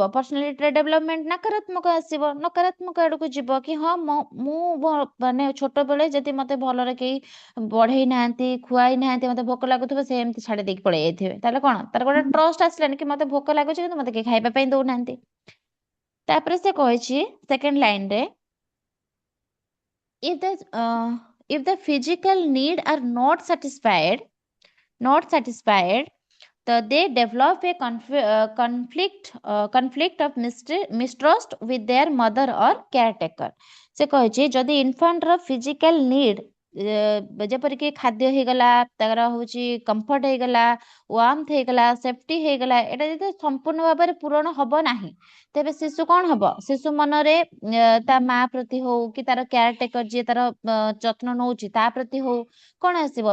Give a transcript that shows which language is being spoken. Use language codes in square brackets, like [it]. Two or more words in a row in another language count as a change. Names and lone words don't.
[en] personalityର development [or] ନକାରାତ୍ମକ ଆସିବ, ନକାରାତ୍ମକ ଆଡକୁ ଯିବ କି ହଁ ମୁଁ ମାନେ ଛୋଟବେଳେ ଯଦି ମତେ ଭଲରେ କେହି ବଢେଇ ନାହାନ୍ତି, ଖୁଆଇ ନାହାନ୍ତି, ମତେ ଭୋକ ଲାଗୁଥିବ ସେ ଏମିତି ଛାଡି ଦେଇକି ପଳେଇ ଯାଇଥିବେ, ତାହେଲେ କଣ ତାର ଗୋଟେ ଟ୍ରଷ୍ଟ ଆସିଲାନି କି ମତେ ଭୋକ ଲାଗୁଛି କିନ୍ତୁ ମତେ କେହି ଖାଇବା ପାଇଁ ଦଉନାହାନ୍ତି। ତାପରେ ସେ କହିଛି [en] second lineରେ, if the physical need are not satisfied, so they develop a conflict of mistrust with their mother or caretaker. [or] ସେ କହିଛି ଯଦି [en] infantର physical need [or] ଯେପରିକି ଖାଦ୍ୟ ହେଇଗଲା, ତାର ହଉଛି କମ୍ଫର୍ଟ ହେଇଗଲା, ୱାର୍ମଥ ହେଇଗଲା, ସେଫ୍ଟି ହେଇଗଲା, ଏଇଟା ଯଦି ସମ୍ପୂର୍ଣ୍ଣ ଭାବରେ ପୂରଣ ହବ ନାହିଁ, ତେବେ ଶିଶୁ କଣ ହବ? ଶିଶୁ ମନରେ ତା ମା ପ୍ରତି ହଉ କି ତାର [en] care taker [or] ଯିଏ ତାର ଯତ୍ନ ନଉଛି ତା ପ୍ରତି ହଉ କଣ ଆସିବ?